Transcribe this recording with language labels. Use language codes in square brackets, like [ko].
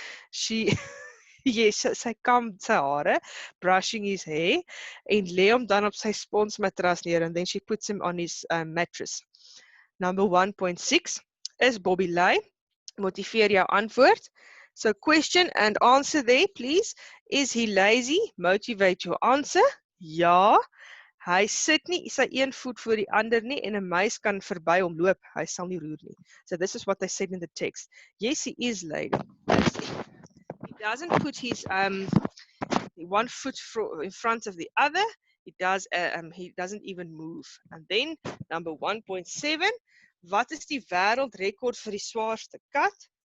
[en] She yes, [af] sy kam sy hare, [en] brushing his hair, [af] en lê hom dan op sy sponsmatras neer, [en] and then she puts him on his mattress. [af] Number 1.6, is Bobby lui? Motiveer jou antwoord. [en] So question and answer there, please. Is he lazy? Motivate your answer. Ja. [af] Hy sit nie sy een voet voor die ander nie en 'n muis kan verby hom loop. Hy sal nie roer nie. [en] So this is what they said in the text. Yes, he is lazy. He doesn't put his one foot in front of the other. He doesn't even move. And then number 1.7, [af] wat is die wêreldrekord vir die swaarste kat?